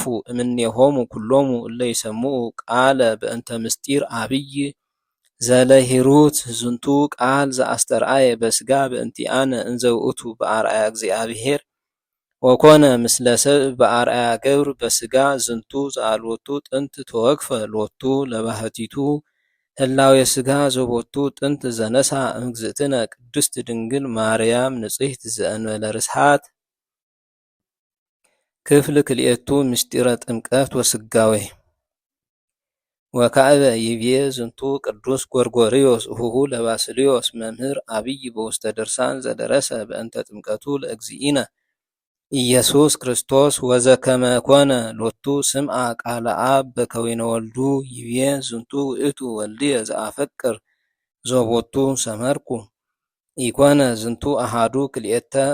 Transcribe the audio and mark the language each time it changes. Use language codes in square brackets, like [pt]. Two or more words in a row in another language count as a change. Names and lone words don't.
[gez] እምኔሆሙ ኩሎሙ እለ ይሰምዑ ቃለ በእንተ ምስጢር አብይ ዘለሂሩት ዝንቱ ቃል ዘአስተርአየ በስጋ በእንቲአነ እንዘ ውእቱ በአርአያ እግዚአብሔር ወኮነ ምስለ ሰብእ በአርአያ ገብር በስጋ ዝንቱ ዘአልቦቱ ጥንት ተወክፈ ሎቱ ለባህቲቱ ህላዌ ስጋ ዘቦቱ ጥንት ዘነሳ እምግዝእትነ ቅድስት ድንግል ማርያም ንጽሕት ዘእንበለ ርስሓት ክፍል ክልኤቱ ምስጢረ ጥምቀት ወስጋዌ ወካዕበ ይቤ ዝንቱ ቅዱስ ጎርጎርዮስ እሁሁ ለባስልዮስ መምህር አብይ በውስተ ድርሳን ዘደረሰ በእንተ ጥምቀቱ ለእግዚእነ ኢየሱስ ክርስቶስ ወዘከመ ኮነ ሎቱ ስምዐ ቃለ አብ በከዊነ ወልዱ ይቤ ዝንቱ ውእቱ ወልድየ ዘአፈቅር ዘቦቱ ሰመርኩ ኢኮነ ዝንቱ አሐዱ ክልኤተ